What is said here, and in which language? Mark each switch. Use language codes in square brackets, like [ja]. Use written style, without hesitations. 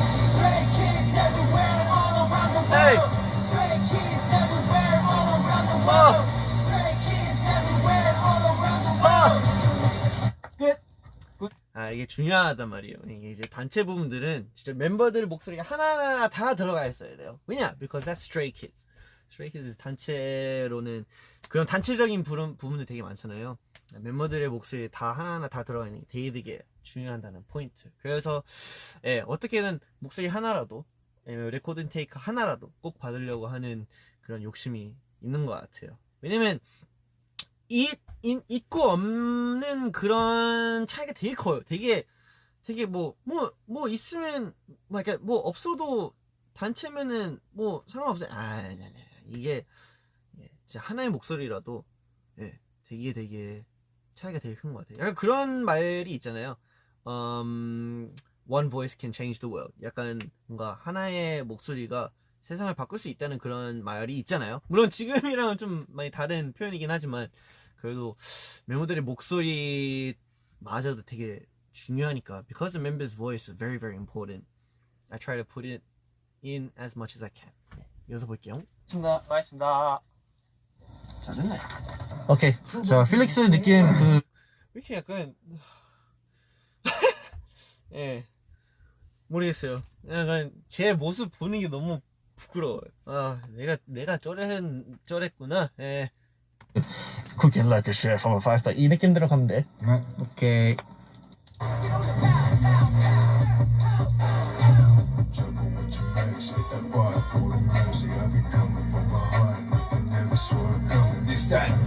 [en] Stray kids everywhere all around the Hey. world. Stray kids everywhere all around the world. Stray kids everywhere all around the world. [ko] 이게 중요하단 말이에요. 이게 이제 단체 부분들은 진짜 멤버들 목소리가 하나하나 다 들어가 있어야 돼요. 왜냐? [en] Because that's Stray Kids. [ko] Stray Kids 단체로는 그런 단체적인 부분들 되게 많잖아요. 멤버들의 목소리 다 하나하나 다 들어가 있는 게 되게 중요하다는 포인트. 그래서 어떻게든 목소리 하나라도 레코딩 테이크 하나라도 꼭 받으려고 하는 그런 욕심이 있는 것 같아요. 왜냐면 있고 없는 그런 차이가 되게 커요. 되게 뭐 있으면 뭐 없어도 단체면은 뭐 상관없어요. 이게 진짜 하나의 목소리라도 되게 차이가 되게 큰 것 같아요. 약간 그런 말이 있잖아요. [en] One voice can change the world. [ko] 약간 뭔가 하나의 목소리가 세상을 바꿀 수 있다는 그런 말이 있잖아요. 물론 지금이랑은 좀 많이 다른 표현이긴 하지만 그래도 멤버들의 목소리마저도 되게 중요하니까 [en] because the member's voice is very very important. I try to put it in as much as I can. [ko] 네, 이어서 볼게요. 알겠습니다. 잘했네. 오케이. 자, 필릭스 느낌 그 왜 이렇게 약간 예 모르겠어요. 약간 제 모습 보는 게 너무 부끄러워요. 아 내가 쩌랬구나. 예. [en] cooking like a chef from a 5-star [ko] 이 느낌대로 가면 돼. 오케이. [en] Juggle with your legs, hit that vibe, Lord have mercy, I be coming from behind, I never saw it coming, this that,